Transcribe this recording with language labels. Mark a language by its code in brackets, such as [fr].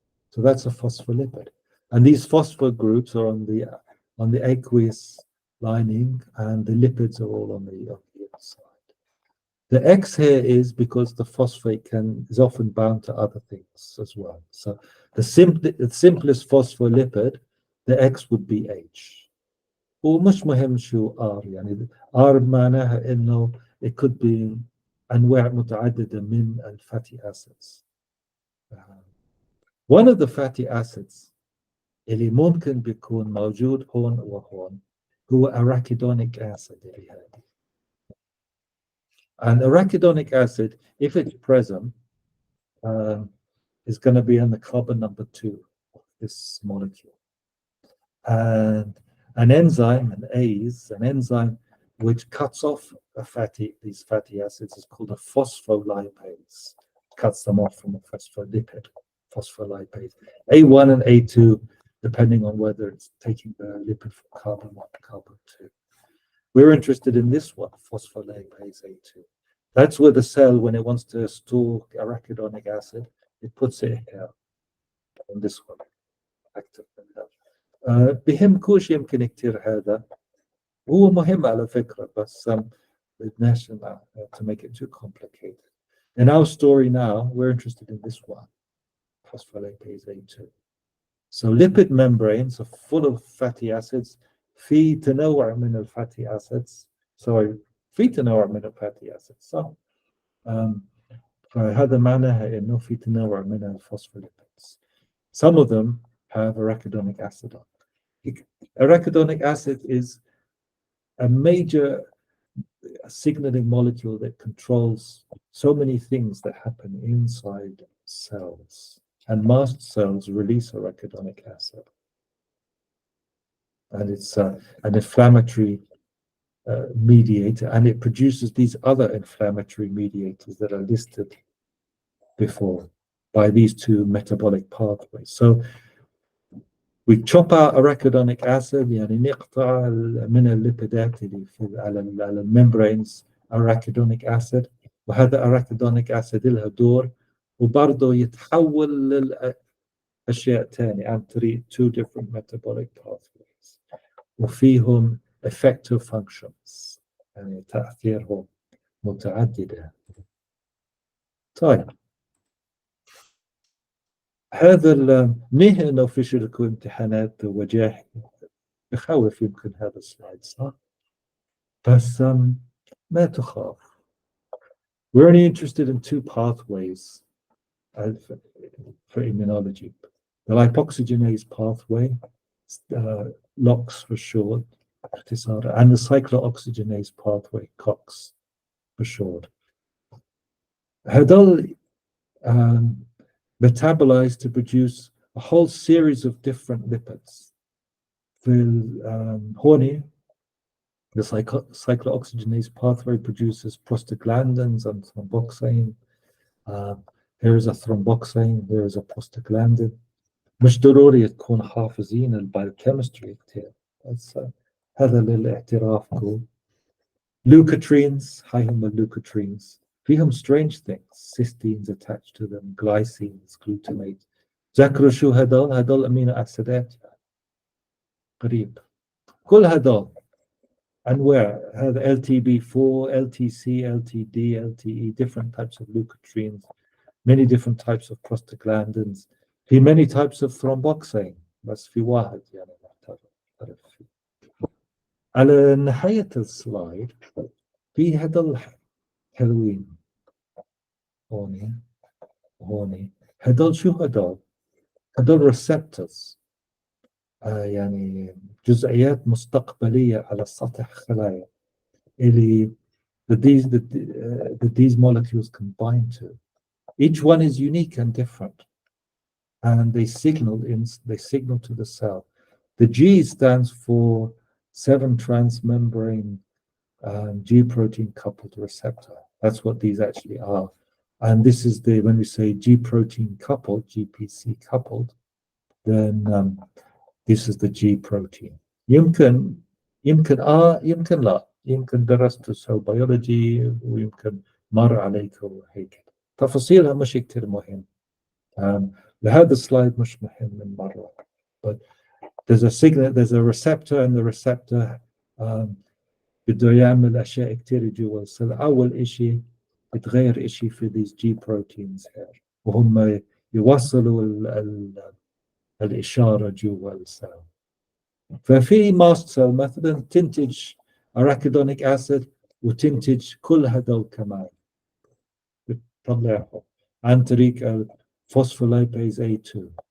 [en] So that's a phospholipid. And these phosphate groups are on the aqueous lining, and the lipids are all on the inside. The X here is because the phosphate is often bound to other things as well. So the simplest phospholipid, the X would be H. [ar] ومش مهم شو R يعني R معناها إنه [en] it could be [ar] أنواع متعددة من الfatty acids. [en] One of the fatty acids [ar] اللي ممكن بيكون موجود هون وهون هو arachidonic acid اللي هذه. [en] And arachidonic acid, if it's present, is going to be on the carbon number 2 of this molecule. And an enzyme, an enzyme which cuts off these fatty acids is called a phospholipase. Cuts them off from a phospholipid, phospholipase. A1 and A2, depending on whether it's taking the lipid from carbon 1 to carbon 2. We're interested in this one, phospholipase A2. That's where the cell, when it wants to store arachidonic acid, it puts it here, on this one, active. [ar] بيهمكوش يمكن كتير هذا، هو مهم على فكرة، بس بدناش [en] to make it too complicated. In our story now, we're interested in this one, phospholipase A2. So lipid membranes are full of fatty acids. [ar] في تنوع من الfatty acids. في تنوع من الfatty acids. So فهذا معناها إنه في تنوع من الphospholipids. [en] Some of them have arachidonic acid on it. Arachidonic acid is a major signaling molecule that controls so many things that happen inside cells. and mast cells release arachidonic acid. And it's an inflammatory mediator, and it produces these other inflammatory mediators that are listed before by these two metabolic pathways. So we chop out arachidonic acid, [ar] يعني نقطع من الليبيدات اللي على الممبرينز arachidonic acid، وهذا arachidonic acid لها دور، وبرضه يتحول للأشياء تانية عن طريق [en] two different metabolic pathways، [ar] وفيهم [en] effective functions، [ar] يعني تأثيرهم متعددة. طيب هذا منيح انه في شركة امتحانات وجاح، بخوف يمكن هذا السلايد صح؟ بس ما تخاف. [en] We're only interested in two pathways for immunology. The lipoxygenase pathway, LOX for short, and the cyclooxygenase pathway, COX for short. [ar] هذول [en] metabolize to produce a whole series of different lipids. Horny, the cyclooxygenase pathway produces prostaglandins and thromboxane. Here is a thromboxane, here is a prostaglandin. [ar] مش ضروري تكون حافظين البايوكيمستري كتير، بس هذا للاعتراف. Leukotrienes, هاي هم اللeukotrienes. فيهم [en] strange things, cysteines attached to them, glycines, glutamate. [ar] ذكروا شو هدول امينو اسيدات قريب. كل هدول انواع، هذا [en] LTB4, LTC, LTD, LTE, different types of leukotrienes, many different types of prostaglandins. [ar] في [en] many types of thromboxane، [ar] بس في واحد يعني محترف فيه. على نهاية السلايد في هدول حلوين هوني هدول شو هدول receptors، يعني جزئيات مستقبلية على سطح خلايا اللي [en] that these molecules combine to. Each one is unique and different, and they signal to the cell. The G stands for 7 transmembrane G protein coupled receptor. That's what these actually are. And this is when we say G protein coupled, GPC coupled, then this is the G protein. [ar] يمكن يمكن لا، يمكن درست سو بيولوجي ويمكن مر عليكم هيك، تفاصيلها مش كتير مهم. لهذا السلايد مش مهم من مرة. [en] But there's a signal, there's a receptor, and the receptor [ar] بده يعمل أشياء كتير جوا السيل. أول إشي يتغير إشي في [en] these G proteins here، [ar] وهم يوصلوا الإشارة جوا السيل. ففي ماست سيل مثلا تنتج أراكيدونيك أسيد وتنتج كل هدول كمان، بتطلعهم عن طريق الفوسفولايبيز A2.